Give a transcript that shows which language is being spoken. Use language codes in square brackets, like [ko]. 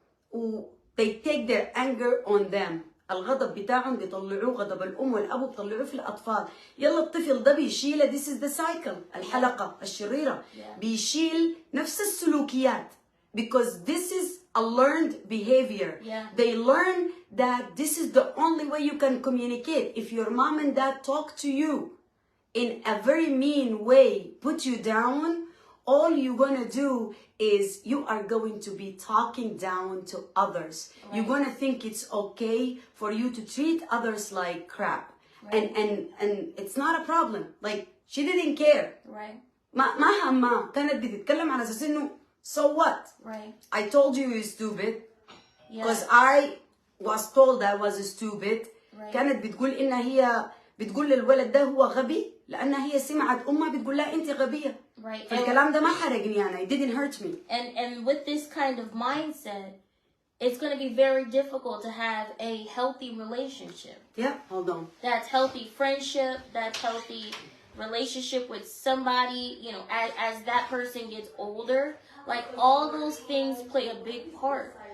[en] و they take their anger on them. [ar] الغضب بتاعهم بيطلعوه, غضب الأم والأبو بيطلعوه في الأطفال. يلا الطفل ده بيشيله, [en] this is the cycle, [ar] الحلقة الشريرة. بيشيل نفس السلوكيات [en] because this is a learned behavior. They learn that this is the only way you can communicate. If your mom and dad talk to you in a very mean way, put you down, all you're gonna do is you are going to be talking down to others. Right. You're gonna think it's okay for you to treat others like crap. Right. And it's not a problem. Like, she didn't care. Right. [ar] ما همها, كانت بتتكلم على أساس إنه [en] so what? Right. I told you you're stupid because I was told I was stupid. [ar] كانت بتقول إنها هي بتقول للولد ده هو غبي لأنها هي سمعت أمها بتقول لها أنت غبية. فالكلام ده ما حرقني أنا. [en] It didn't hurt me. And with this kind of mindset, it's going to be very difficult to have a healthy relationship. Yeah, hold on. That's healthy friendship. That's healthy relationship with somebody. You know, as that person gets older, like all those things play a big part.